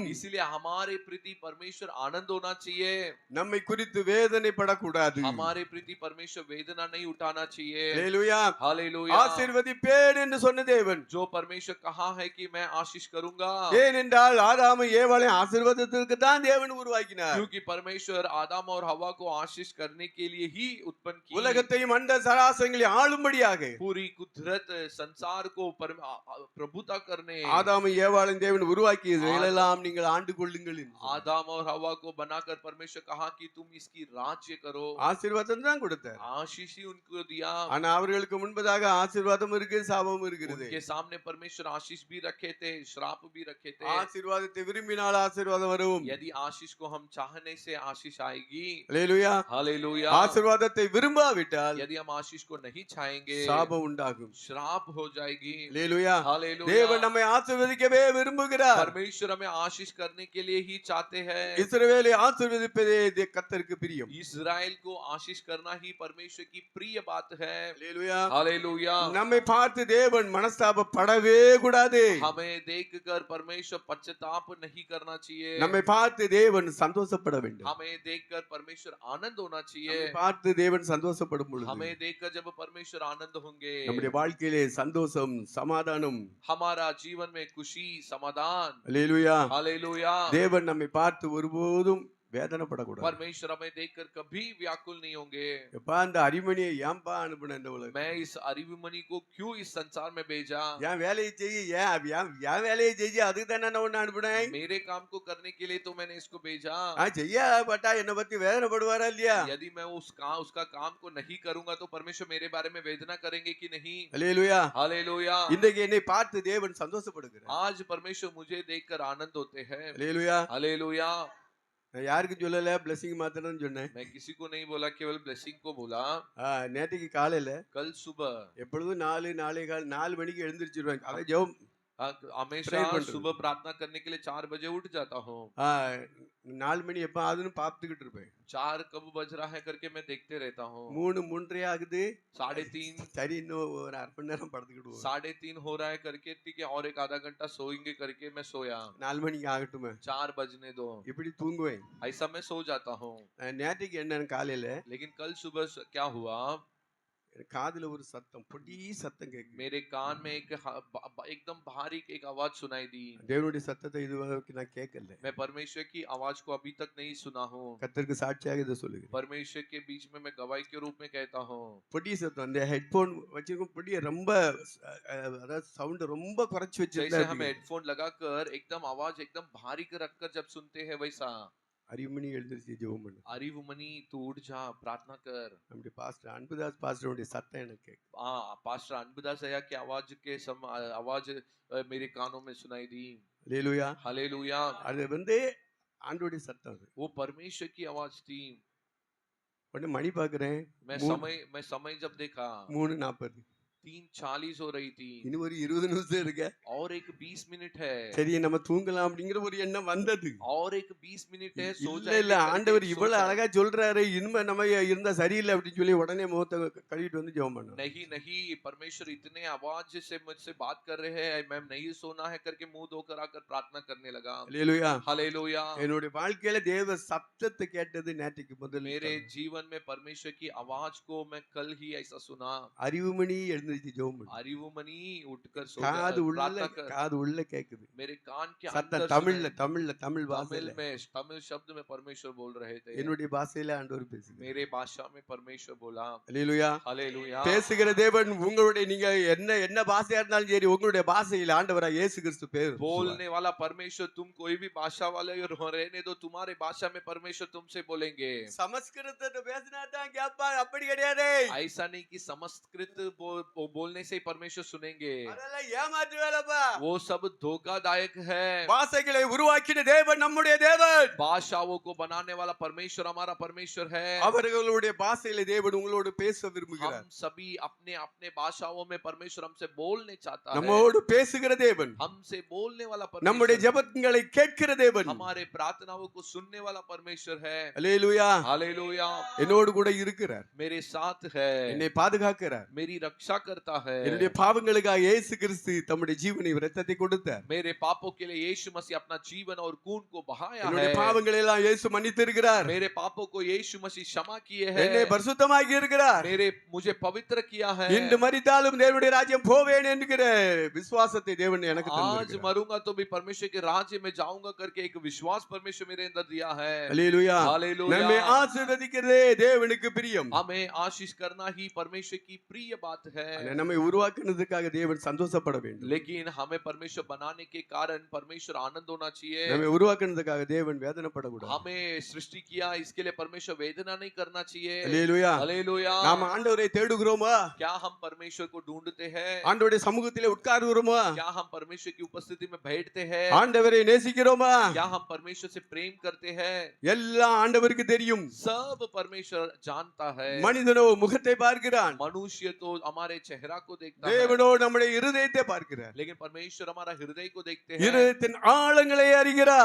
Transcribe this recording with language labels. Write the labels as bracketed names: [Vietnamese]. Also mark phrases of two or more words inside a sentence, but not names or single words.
[Hindi] इसलिए हमारे प्रति परमेश्वर आनंद होना चाहिए, [Tamil] நம்மை குறித்து வேதனைப்படக்கூடாது. [Hindi] हमारे प्रति परमेश्वर वेदना नहीं उठाना चाहिए। [Tamil] அல்லேலூயா. [Hindi] हालेलुया। [Tamil] ஆசீர்வதிப்பேன் என்று சொன்ன தேவன், [Hindi] जो परमेश्वर कहा है कि मैं आशीष करूंगा, [Tamil] ஏனென்றால் ஆதாமை ஏவாளை ஆசீர்வாதத்திற்கு தான் தேவன் உருவாக்கினார். [Hindi] क्योंकि परमेश्वर आदम और हवा को आशीष करने के लिए ही उत्पन्न की, [Tamil] உலகத்தையும் அண்ட சராசரங்களை ஆளும்படியாக [Hindi] पूरी कुदरत संसार को प्रभुता करने [Tamil] ஆதாமை ஏவாளையும் தேவன் உருவாக்கியதையெல்லாம் நீங்கள் ஆண்டு கொள்ளுங்கள் என்று [Hindi] आदम और हवा को बनाकर परमेश्वर कहा कि तुम इसकी राज्य करो। [Tamil] ஆசீர்வாதம் தான் கொடுத்தார். [Hindi] आशीष ही उनको दिया, [Tamil] ஆனா அவர்களுக்கு முன்பதாக ஆசீர்வாதம் இருக்கு, சாபம் இருக்குது. [Hindi] उनके सामने परमेश्वर आशीष भी रखे थे, श्राप भी रखे थे। [Tamil] ஆசீர்வாதத்தை விரும்பினால் ஆசீர்வாதம் வரும். [Hindi] यदि आशीष को हम चाहने से आशीष आएगी। [Tamil] அல்லேலூயா. [Hindi] हालेलुया। [Tamil] ஆசீர்வாதத்தை விரும்பாவிட்டால் [Hindi] यदि हम आशीष को नहीं चाहेंगे [Tamil] சாபம் உண்டாகும். [Hindi] श्राप हो जाएगी। [Tamil] அல்லேலூயா. [Hindi] हालेलुया। [Tamil] தேவன் நம்மை ஆசீர்வதிக்கவே விரும்புகிறார். [Hindi] परमेश्वर हमें आशीष करने के लिए ही चाहते हैं। [Tamil] இஸ்ரவேலை ஆசீர்வதிப்பதே கர்த்தருக்கு பிரியம். [Hindi] इस्राएल को आशीष करना ही परमेश्वर की प्रिय बात है। [Tamil] அல்லேலூயா. [Hindi] हालेलुया। [Tamil] நம்மை பார்த்து தேவன் மனஸ்தாபப்படவே கூடாது. [Hindi] हमें देखकर परमेश्वर पश्चाताप नहीं करना चाहिए। [Tamil] நம்மை பார்த்து தேவன் சந்தோஷப்பட வேண்டும். [Hindi] हमें देखकर परमेश्वर आनंद होना चाहिए। [Tamil] நம்மை பார்த்து தேவன் சந்தோஷப்படும் பொழுது [Hindi] हमें देखकर जब परमेश्वर आनंद होंगे, [Tamil] நம்முடைய வாழ்க்கையிலே சந்தோஷம், சமாதானம். [Hindi] हमारा जीवन में खुशी समाधान। [Tamil] அல்லேலூயா. [Hindi] हालेलुया। [Tamil] தேவன் நம்மை பார்த்து ஒருபோதும் வேதனைப்படக்கூடாது. [Hindi] परमेश्वर हमें देखकर कभी व्याकुल नहीं होंगे। [Tamil] எப்பா அந்த அரிமணியை ஏன்பா அனுப்புன இந்த உலகம்? [Hindi] मैं इस अरिविमणि को क्यों इस संसार में भेजा? [Tamil] என் வேலையை செய்ய என் வேலையை செய்ய அதுக்கு தானே நான் ஒண்ணு அனுப்புனேன். [Hindi] मेरे काम को करने के लिए तो मैंने इसको भेजा। [Tamil] செய்யப்பட்டா என்னை பத்தி வேதனைப்படுவாரா இல்லையா? [Hindi] यदि मैं उसका काम को नहीं करूंगा तो परमेश्वर मेरे बारे में वेदना करेंगे कि नहीं? [Tamil] அல்லேலூயா. [Hindi] हालेलुया। [Tamil] இன்றைக்கு என்னை பார்த்து தேவன் சந்தோஷப்படுகிறார். [Hindi] आज परमेश्वर मुझे देखकर आनंद होते हैं। [Tamil] அல்லேலூயா. [Hindi] हालेलुया। [Tamil] நான் யாருக்கும் சொல்லல, பிளஸிங் மாத்திரம் சொன்னேன். [Hindi] मैं किसी को नहीं बोला, केवल ब्लेसिंग को बोला। [Tamil] நேற்றுக்கு காலையில [Hindi] कल सुबह [Tamil] எப்பொழுதும் 4 மணிக்கு எழுந்திருச்சிருவேன். அதை ஜெபம் [Hindi] हमेशा सुबह प्रार्थना करने के लिए 4 बजे उठ जाता हूँ। [Tamil] 4 மணி எப்ப ஆகுதுன்னு பார்த்துக்கிட்டு இருப்பேன். [Hindi] 4 कब बज रहा है करके मैं देखते रहता हूँ। [Tamil] 3:30 ஆகுது. 3:30 சரி இன்னும் ஒரு அரை மணி நேரம் படுத்துக்கிடுவோம். [Hindi] 3:30 हो रहा है करके ठीक है और एक आधा घंटा सोएंगे करके मैं सोया। [Tamil] 4 மணிக்கு ஆகட்டுமே. [Hindi] 4 बजने दो। [Tamil] இப்படி தூங்குவேன். [Hindi] ऐसा मैं सो जाता हूँ। [Tamil] நேற்றுக்கு என்னன்னு காலையில [Hindi] लेकिन कल सुबह क्या हुआ? [Tamil] காதுல ஒரு சத்தம், பொடி சத்தம் கேக்குது. [Hindi] मेरे कान में एकदम भारी एक आवाज सुनाई दी। [Tamil] தேவனுடைய சத்தத்தை இதுவரைக்கும் நான் கேட்கல. [Hindi] मैं परमेश्वर की आवाज को अभी तक नहीं सुना हूँ। [Tamil] கர்த்தருக்கு சாட்சியாக இதை சொல்லுகிறேன். [Hindi] परमेश्वर के बीच में मैं गवाही के रूप में कहता हूँ। [Tamil] பொடி சத்தம், அந்த ஹெட்போன் வச்சிருக்கும் பொடியை ரொம்ப அதாவது சவுண்ட் ரொம்ப குறைச்சு [Hindi] जैसे हम हेडफोन लगाकर एकदम आवाज एकदम भारी कर रखकर जब सुनते हैं वैसा। [Tamil] அரிமணி எழுந்திருச்சு ஜெபம் பண்ணு. [Hindi] अरिवमणि तू उठ जा, प्रार्थना कर। [Tamil] நம்முடைய பாஸ்டர் அன்புதாஸ் பாஸ்டருடைய சத்தம் எனக்கு கேக்குது. [Hindi] पास्टर अनबुदास भैया की आवाज आवाज मेरे कानों में सुनाई दी। [Tamil] அல்லேலூயா. [Hindi] हालेलुया। [Tamil] அது வந்து ஆண்டவருடைய சத்தம். [Hindi] वो परमेश्वर की आवाज थी। [Tamil] உடனே மணி பாக்குறேன். [Hindi] मैं समय जब देखा 3:40. 3:40 हो रही थी। [Tamil] இன்னும் ஒரு 20 நிமிஷம் இருக்கு. [Hindi] और एक 20 मिनट है। [Tamil] சரி நம்ம தூங்கலாம் அப்படிங்கிற ஒரு எண்ணம் வந்தது. [Hindi] और एक 20 मिनट है, सो [Tamil] இல்ல இல்ல ஆண்டவர் இவ்வளவு அழகா சொல்றாரு, இனிமே நம்ம இருந்தா சரியில்லை அப்படின்னு சொல்லி உடனே முகத்தை கழுவிட்டு வந்து ஜெபம் பண்ணோம். [Hindi] नहीं नहीं, परमेश्वर इतने आवाज से मुझसे बात कर रहे हैं, मैं नहीं सोना है करके मुंह धोकर आकर प्रार्थना करने लगा। हालेलुया। हालेलुया। [Tamil] என்னுடைய வாழ்க்கையில தேவ சத்தத்தை கேட்டது நேற்றுக்கு முதல். [Hindi] मेरे जीवन में परमेश्वर की आवाज को मैं कल ही ऐसा सुना। [Tamil] அறிவுமணி எழுந்திருச்சு ஜெபம் பண்ணு. [Hindi] அறிவுமணி उठकर सो [Tamil] காது உள்ள கேக்குது. [Hindi] मेरे कान के [Tamil] अंदर தமிழ் பாஷையில [Hindi] तमिल शब्द में परमेश्वर बोल रहे थे। [Tamil] என்னுடைய பாஷையில ஆண்டவர் பேசுகிறார். [Hindi] मेरे भाषा में परमेश्वर बोला। हालेलुया। हालेलुया। [Tamil] பேசுகிற தேவன் உங்களுடைய நீங்க என்ன பாஷையா இருந்தாலும் சரி உங்களுடைய பாஷையில ஆண்டவராகிய இயேசு கிறிஸ்து பேசுவார். [Hindi] बोलने वाला परमेश्वर तुम कोई भी भाषा वाले रहने दो, तुम्हारे भाषा में परमेश्वर तुमसे बोलेंगे। [Tamil] சமஸ்கிருதத்தை பேசினா தான் கேட்பாங்க, அப்படி கிடையாது। [Hindi] ऐसा नहीं कि संस्कृत बोलने से ही परमेश्वर सुनेंगे। [Tamil] அதெல்லாம் ஏமாற்று வேலைப்பா। [Hindi] वो सब धोखादायक है। [Tamil] பாஷைகளை உருவாக்கின தேவன் நம்முடைய தேவன்। [Hindi] भाषाओं को बनाने वाला परमेश्वर हमारा परमेश्वर है। [Tamil] அவர்களுடைய பாஷையில தேவன் உங்களோடு பேச விரும்புகிறார்। [Hindi] हम सभी अपने अपने भाषाओं में परमेश्वर हमसे बोलने चाहता है। [Tamil] நம்மோடு பேசுகிற தேவன், [Hindi] हमसे बोलने वाला परमेश्वर, [Tamil] நம்முடைய ஜெபங்களை கேட்கிற தேவன், [Hindi] हमारे प्रार्थनाओं को सुनने वाला परमेश्वर है। हालेलुया। हालेलुया। [Tamil] என்னோடு கூட இருக்கிறார், [Hindi] मेरे साथ है, [Tamil] என்னை பாதுகாக்கிறார், [Hindi] मेरी रक्षा करता है। [Tamil] என்னுடைய பாவங்களுக்காக இயேசு கிறிஸ்து தம்முடைய ஜீவனை இரத்தத்தை கொடுத்தார்। [Hindi] मेरे पापों के लिए यीशु मसीह अपना जीवन और खून को बहाया है। [Tamil] என்னுடைய பாவங்களை எல்லாம் இயேசு மன்னித்திருக்கிறார்। [Hindi] मेरे पापों को यीशु मसीह क्षमा किए हैं। [Tamil] என்னை பரிசுத்தமாக்கி இருக்கிறார்। [Hindi] मुझे पवित्र किया है। [Tamil] இன்று மரித்தாலும் தேவனுடைய ராஜ்யம் போவேன் என்கிற விசுவாசத்தை தேவன் எனக்கு [Hindi] आज मरूंगा तो भी परमेश्वर के राज्य में जाऊंगा करके एक विश्वास परमेश्वर मेरे अंदर दिया है। हालेलुया। हालेलुया। [Tamil] நம்மை ஆசீர்வதிக்கிறதே தேவனுக்கு பிரியம்। [Hindi] हमें आशीष करना ही परमेश्वर की प्रिय बात है। [Tamil] நம்மை உருவாக்குனதுக்காக தேவன் சந்தோஷப்பட வேண்டும்। [Hindi] लेकिन हमें परमेश्वर बनाने के कारण परमेश्वर आनंद होना चाहिए। [Tamil] நம்மை உருவாக்குனதுக்காக தேவன் வேதனைப்படக்கூடாது। [Hindi] हमें सृष्टि किया इसके लिए परमेश्वर वेदना नहीं करना चाहिए। हालेलुया। हालेलुया। [Tamil] நாம் ஆண்டவரை தேடுகிறோமா? [Hindi] क्या हम परमेश्वर को ढूंढते हैं? [Tamil] ஆண்டவருடைய சமூகத்திலே உட்காருகிறோமா? [Hindi] क्या हम परमेश्वर की उपस्थिति में बैठते हैं? [Tamil] ஆண்டவரை நேசிக்கிறோமா? [Hindi] क्या हम परमेश्वर से प्रेम करते हैं? [Tamil] எல்லாம் ஆண்டவருக்கு தெரியும்। [Hindi] सब परमेश्वर जानता है। [Tamil] மனிதனோ முகத்தை பார்க்கிறான், [Hindi] मनुष्य तो हमारे चेहरा को देखता है, [Tamil] தேவனோ நம்முடைய இருதயத்தை பார்க்கிறார்। [Hindi] लेकिन परमेश्वर हमारा हृदय को देखते हैं। [Tamil] இருதயத்தின் ஆழங்களை அறிகிறார்।